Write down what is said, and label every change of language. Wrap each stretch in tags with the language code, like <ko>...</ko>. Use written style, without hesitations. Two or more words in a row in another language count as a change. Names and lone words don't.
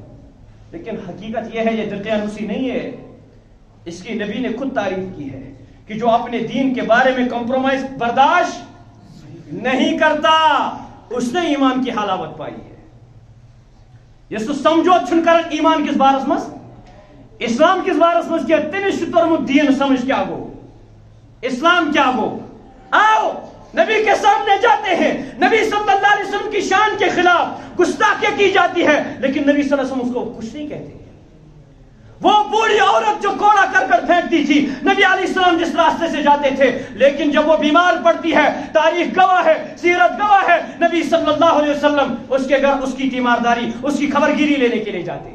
<ur>لیکن حقیقت یہ ہے یہ دقیانوسی نہیں ہے. اس کی نبی نے خود تعریف کی ہے کہ جو اپنے دین کے بارے میں کمپرومائز برداشت نہیں کرتا اس نے ایمان کی حلاوت پائی ہے.</ur> <ks>یہ سمجھو چھن کرن ایمان کس بارس مز اسلام کس بارس مز کیا تمس ترمت دین سمجھ کیا گو اسلام کیا گو.</ks> <ur>آؤ نبی کے سامنے جاتے ہیں، نبی صلی اللہ علیہ وسلم کی شان کے خلاف گستاخی کی جاتی ہے، لیکن نبی صلی اللہ علیہ وسلم اس کو کچھ نہیں کہتے. وہ بوڑھی عورت جو کوڑا کر کر پھینکتی تھی، نبی علیہ السلام جس راستے سے جاتے تھے، لیکن جب وہ بیمار پڑتی ہے، تاریخ گواہ ہے، سیرت گواہ ہے، نبی صلی اللہ علیہ وسلم اس کے گھر اس کی تیمارداری، اس کی خبرگیری لینے کے لیے جاتے ہیں.</ur>